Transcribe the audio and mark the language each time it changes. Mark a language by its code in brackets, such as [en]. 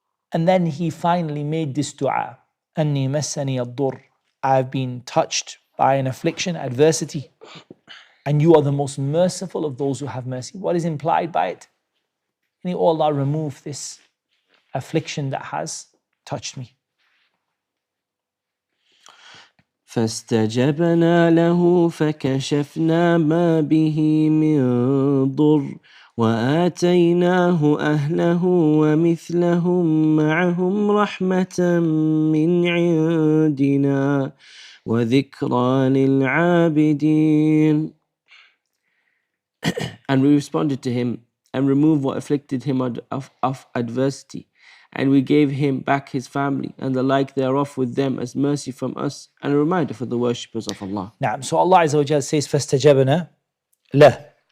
[en] And then he finally made this dua, [ar] أَنِّي مَسَّنِيَ الضُّرِّ, [en] I have been touched by an affliction, adversity, and you are the most merciful of those who have mercy. What is implied by it? May Allah remove this affliction that has touched me. [ar] فاستجبنا له فكشفنا ما به من ضر وآتيناه أهله ومثلهم معهم رحمة من عندنا وذكرى للعابدين. [en] And we responded to him and removed what afflicted him of adversity. And we gave him back his family and the like thereof with them as mercy from us and a reminder for the worshippers of Allah. Naam. So Allah Azza wa Jalla says, [ar] فَاسْتَجَبْنَا لَهُ.